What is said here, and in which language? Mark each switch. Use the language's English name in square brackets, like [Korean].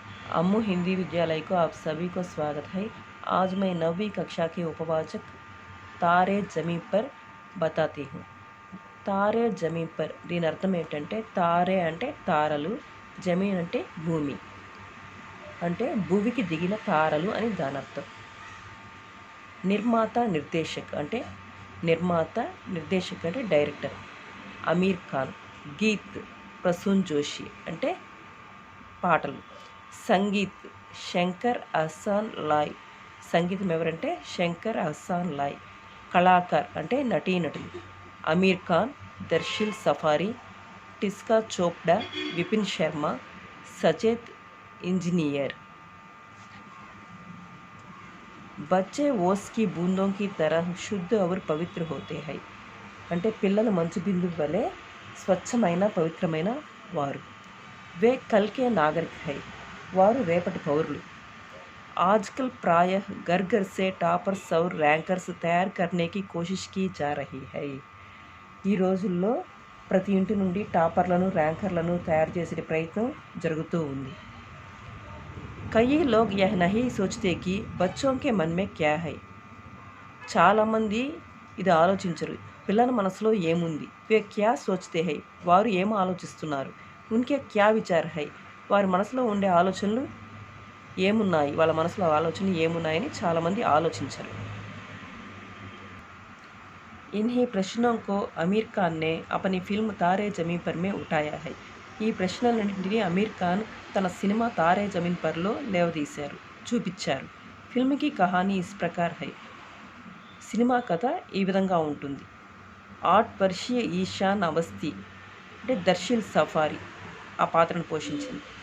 [Hindi] अम्मू हिंदी विद्यालय को आप सभी को स्वागत है। आज मैं 9वीं कक्षा के उपवाचक तारे जमीन पर बताती हूँ। [Telugu] తారే జమీన్ పర్ దీని అర్థం ఏంటంటే తారే అంటే తారలు, జమీన్ అంటే భూమి, అంటే భూమికి దిగిన తారలు అని దాని అర్థం. నిర్మాత నిర్దేశక్ అంటే నిర్మాత, నిర్దేశక్ అంటే డైరెక్టర్ అమీర్ ఖాన్. గీత్ ప్రసూన్ జోషి అంటే పాటలు. సంగీత్ శంకర్ అహ్సాన్ లాయ్, సంగీతం ఎవరంటే శంకర్ అహ్సాన్ లాయ్. కళాకార్ అంటే నటీనటులు అమీర్ ఖాన్, దర్శిల్ సఫారీ, టిస్కా చోప్డా, విపిన్ శర్మ, సచేత్ इंजीनियर. [Hindi] बच्चे ओस की बूंदों की तरह शुद्ध और पवित्र होते हैं [Telugu] అంటే పిల్లలు మంచు బిందువు వలె స్వచ్ఛమైన పవిత్రమైన వారు. [Hindi] వే కల్ కే నాగరిక్ హై, [Telugu] వారు రేపటి పౌరులు. [Hindi] आजकल प्रायः घर घर से टॉपर्स और रैंकर्स तैयार करने की कोशिश की जा रही है. [Telugu] ఈ రోజుల్లో ప్రతి ఇంటి నుండి టాపర్లను, ర్యాంకర్లను తయారు చేసే ప్రయత్నం జరుగుతూ ఉంది. [Hindi] कई लोग यह नहीं सोचते कि बच्चों के मन में क्या है. [Telugu] చాలామంది ఇది ఆలోచించరు, పిల్లల మనసులో ఏముంది. [Hindi] వే క్యా సోచ్తే హై, [Telugu] వారు ఏం ఆలోచిస్తున్నారు. [Hindi] ఉన్కే క్యా విచార్ హై, [Telugu] వారి మనసులో ఉండే ఆలోచనలు ఏమున్నాయి, వాళ్ళ మనసులో ఆలోచనలు ఏమున్నాయని చాలామంది ఆలోచించరు. [Hindi] इन्हीं प्रश्नों को आमिर खान ने अपनी फिल्म तारे जमीन पर में उठाया है. [Telugu] ఈ ప్రశ్నలన్నింటినీ అమీర్ ఖాన్ తన సినిమా తారే జమీన్ పర్లో లేవదీశారు, చూపించారు. [Hindi] ఫిల్మ్కి కహానీ ఇస్ ప్రకార్ హై, [Telugu] సినిమా కథ ఈ విధంగా ఉంటుంది. 8 వర్షీయ ఈశాన్ అవస్థి అంటే దర్శిల్ సఫారీ ఆ పాత్రను పోషించింది.